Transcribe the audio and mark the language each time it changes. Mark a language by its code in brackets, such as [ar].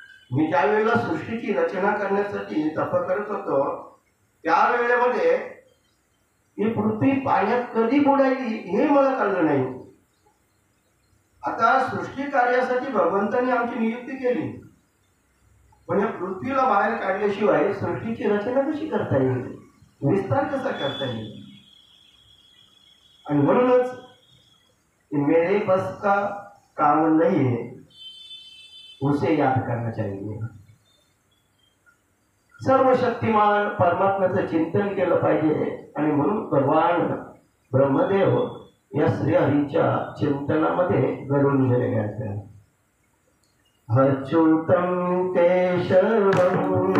[mr] मी ज्या वेळेला सृष्टीची रचना करण्यासाठी तप करत होतो त्या वेळेमध्ये ही पृथ्वी पाण्यात कधी बुडायली हे मला कळलं नाही. आता सृष्टी कार्यासाठी भगवंतांनी आमची नियुक्ती केली, पण या पृथ्वीला बाहेर काढल्याशिवाय सृष्टीची रचना कशी करता येईल, विस्तार कसा करता येईल. आणि म्हणूनच [hi] मेरे बस का काम नहीं है, उसे याद करना चाहिए. [mr] सर्व शक्तिमान परमात्म्याचं चिंतन केलं पाहिजे. आणि म्हणून भगवान ब्रह्मदेव या श्रीहरीच्या चिंतनामध्ये गढून गेलेले आहेत. [sa] अच्युतं केशवं